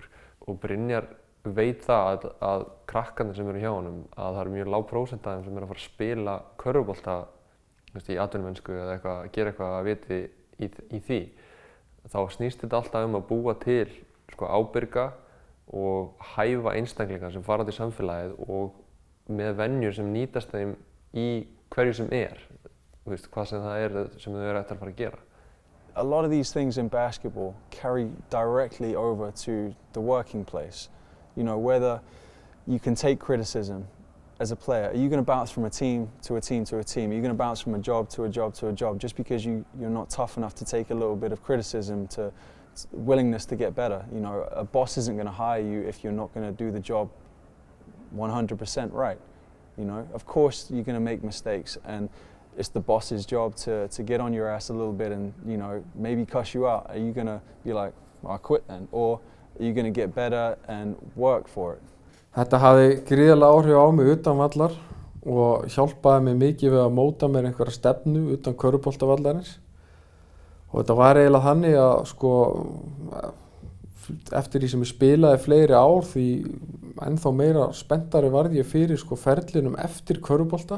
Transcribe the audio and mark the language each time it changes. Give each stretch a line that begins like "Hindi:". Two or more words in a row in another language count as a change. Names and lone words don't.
Icelandic: Og Brynjar veit það að krakkarnir sem eru hjá honum að það mjög lág prósent af þeim sem að fara að spila körfubolta í atvinnumennsku eða gera eitthvað að viti í því. Þá snýst þetta alltaf að búa til ábyrga og hæfa einstaklingar sem fara til samfélagið og með venjur sem nýtast þeim í hverju sem hvað sem það sem þau eru eftir að fara að gera.
English: A lot of these things in basketball carry directly over to the working place. You know, whether you can take criticism as a player. Are you going to bounce from a team to a team to a team? Are you going to bounce from a job to a job to a job just because you're not tough enough to take a little bit of criticism to willingness to get better? You know, a boss isn't going to hire you if you're not going to do the job 100% right. You know, of course you're going to make mistakes and it's the boss's job to get on your ass a little bit and, you know, maybe cuss you out. Are you going to be like, well, I quit then? Or are you going to get better and work for it?
Icelandic: Þetta hafði gríðarlega áhrif á mig utan vallar og hjálpaði mig mikið við að móta mér einhverja stefnu utan körfuboltavallarins. Og þetta var eiginlega þannig að eftir því sem ég spilaði fleiri ár því ennþá meira spenntari varð ég fyrir ferlinum eftir körfubolta.